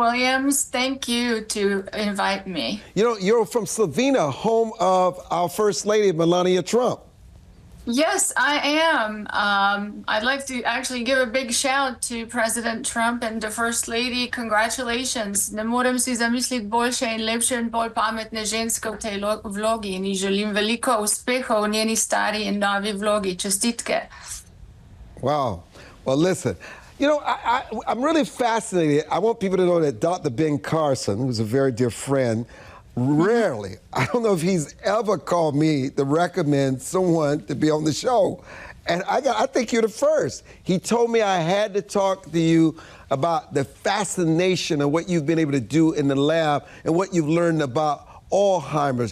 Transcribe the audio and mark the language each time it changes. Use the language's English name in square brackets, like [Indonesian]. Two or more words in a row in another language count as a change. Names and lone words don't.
[English] Williams. Thank you to invite me. You know, you're from Slovenia, home of our First Lady, Melania Trump. Yes, I am. I'd like to actually give a big shout to President Trump and the First Lady. Congratulations. [Slovenian] Ne morem si zamisliti boljše in lepše in bolj pametne ženske v tej vlogi in ji želim veliko uspehov v njeni stari in novi vlogi. Čestitke. [English] Wow. Well, listen. You know, I'm really fascinated. I want people to know that Dr. Ben Carson, who's a very dear friend, rarely, I don't know if he's ever called me to recommend someone to be on the show. And I think you're the first. He told me I had to talk to you about the fascination of what you've been able to do in the lab and what you've learned about Alzheimer's.